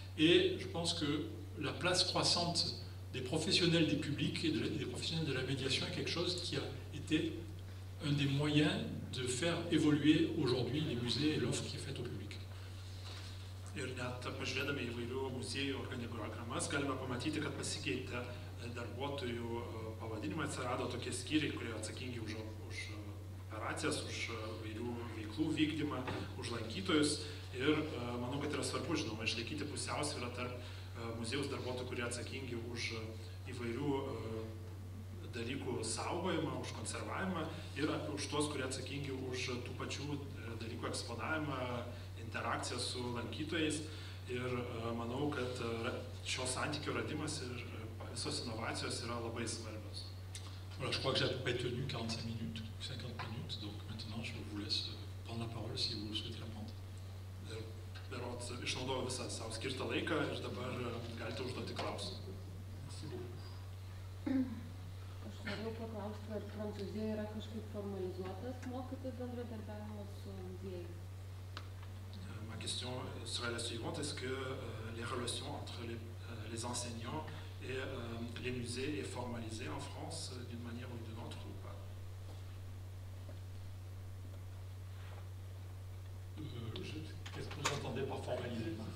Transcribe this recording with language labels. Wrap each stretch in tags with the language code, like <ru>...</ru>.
<fr>Et je pense que la place croissante des professionnels des publics et des professionnels de la médiation est quelque chose qui a été un des moyens de faire évoluer aujourd'hui les musées et l'offre qui est faite au public.</fr> <lt>Ir net pažiūrėdami įvairių muziejų organigramas galime pamatyti, kad pasikeitė darbuotojų pavadinimai, atsirado tokie skyriai, kurie atsakingi už operacijas, už įvairių veiklų vykdymą, už lankytojus. Ir manau, kad yra svarbu, žinoma, išlaikyti pusiausvyrą tarp muziejaus darbuotojų, kurie atsakingi už įvairių dalykų saugojimą, už konservavimą ir už tuos, kurie atsakingi už tų pačių dalykų eksponavimą, interakciją su lankytojais. Ir manau, kad šio santykio radimas ir visos inovacijos yra labai svarbios.</lt> <fr>Voilà, je crois que j'ai à peu près tenu 45 minutes, 50 minutes, donc maintenant je vous laisse prendre la parole si vous souhaitez la prendre.</fr> <lt>Berods išnaudojau visą savo skirtą laiką ir dabar galite užduoti klausimą. Aš norėjau paklausti, ar Prancūzijoje yra kažkaip formalizuotas mokytojų bendradarbiavimas su muziejais?</lt> <fr>Ma question serait la suivante, est-ce que les relations entre les enseignants et les musées est formalisée en France d'une manière ou d'une autre ou pas? Qu'est-ce que vous entendez par formaliser?</fr>